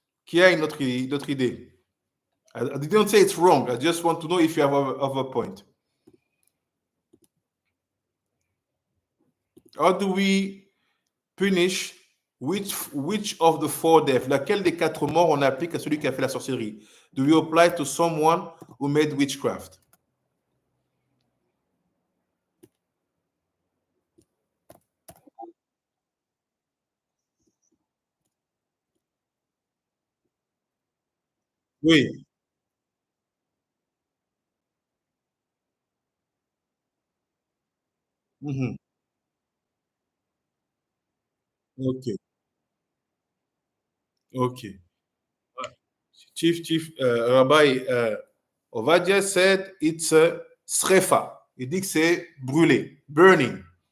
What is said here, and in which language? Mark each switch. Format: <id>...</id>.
<fr>Qui a une autre idée?</fr> <en>I didn't say it's wrong. I just want to know if you have a point. How do we punish which of the 4 deaths?</en> <fr>Laquelle des 4 morts on applique à celui qui a fait la sorcellerie?</fr> <en>Do we apply to someone who made witchcraft?</en> <fr>Oui. Mm-hmm.</fr> <en>Okay. Okay. Chief Rabbi Ovadia said it's a srefa.</en> <fr>Il dit que c'est brûlé, burning.</fr>